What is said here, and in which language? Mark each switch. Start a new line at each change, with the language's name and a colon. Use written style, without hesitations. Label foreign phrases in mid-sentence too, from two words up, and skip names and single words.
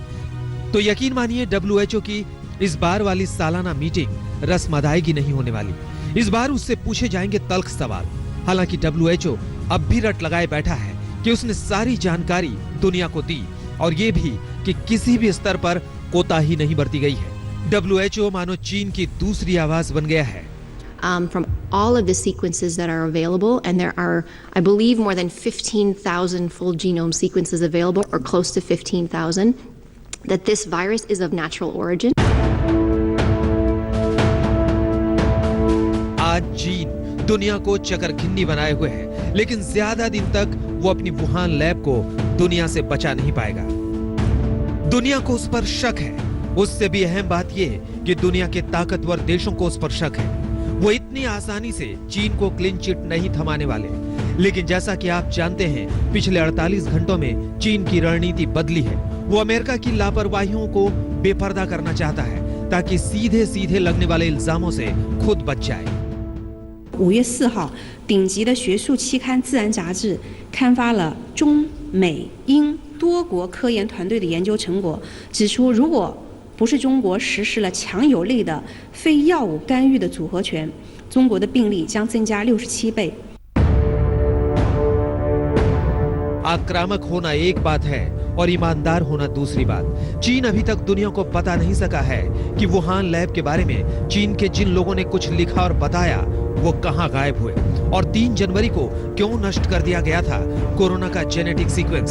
Hindi: तो यकीन मानिए WHO की इस बार वाली सालाना मीटिंग रस्म अदायगी नहीं होने वाली। इस बार उससे पूछे जाएंगे तल्ख सवाल। हालांकि WHO अब भी रट लगाए बैठा है कि उसने सारी जानकारी दुनिया को दी और ये भी कि किसी भी स्तर पर कोताही नहीं बरती गई है। WHO मानो चीन की दूसरी आवाज बन गया है।
English: From all of the sequences that are available, and there are, I believe, more than 15,000 full genome sequences available, or close to 15,000, that this virus is of natural origin.
Hindi: आज चीन दुनिया को चकरघिन्नी बनाए हुए है, लेकिन ज्यादा दिन तक वो अपनी वुहान लैब को दुनिया से बचा नहीं पाएगा। दुनिया को उस पर शक है। उससे भी अहम बात यह कि दुनिया के ताकतवर देशों को उस पर शक है। वो इतनी आसानी से चीन को
English: clean chit
Hindi: नहीं थमाने वाले। लेकिन जैसा कि आप जानते हैं, पिछले 48 घंटों में चीन की रणनीति बदली है। वो अमेरिका की लापरवाहियों को बेपर्दा करना चाहता है ताकि सीधे सीधे लगने वाले इल्जामों से खुद बच जाए।
Chinese: 5 月4号，顶级的学术期刊《自然》杂志刊发了中美英多国科研团队的研究成果，指出，如果不是中国实施了强有力的非药物干预的组合拳，中国的病例将增加67倍。
Hindi: आक्रामक होना एक बात है और ईमानदार होना दूसरी बात। चीन अभी तक दुनिया को बता नहीं सका है कि वुहान लैब के बारे में चीन के जिन लोगों ने कुछ लिखा और बताया वो कहां गायब हुए और 3 जनवरी को क्यों नष्ट कर दिया गया था कोरोना का
English: genetic sequence.